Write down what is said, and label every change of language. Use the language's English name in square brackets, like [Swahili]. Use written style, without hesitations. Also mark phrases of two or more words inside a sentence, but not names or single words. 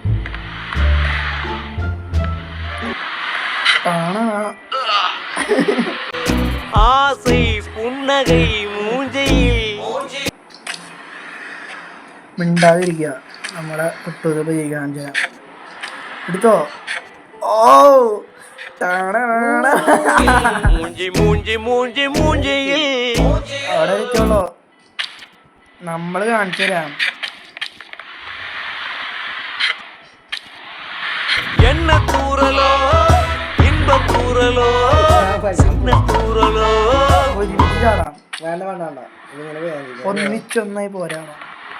[Malayalam] മിണ്ടാതിരിക്കുക നമ്മളെ കുട്ടൂര് ചെയ്യാൻ ചെയ്യാം എടുത്തോ ഓ അവിടെ ഇരിക്കുള്ളൂ നമ്മള് കാണിച്ചു തരാം. [Tamil] என்ன கூறலோ இன்ப கூறலோ சின்ன கூறலோ [Malayalam] ഒരുമിച്ച് ചാടാം. വേണ്ട വേണ്ട വേണ്ട ഇതിങ്ങനെ വേഗം ഒന്നിച്ചൊന്നായി പോരാടാം.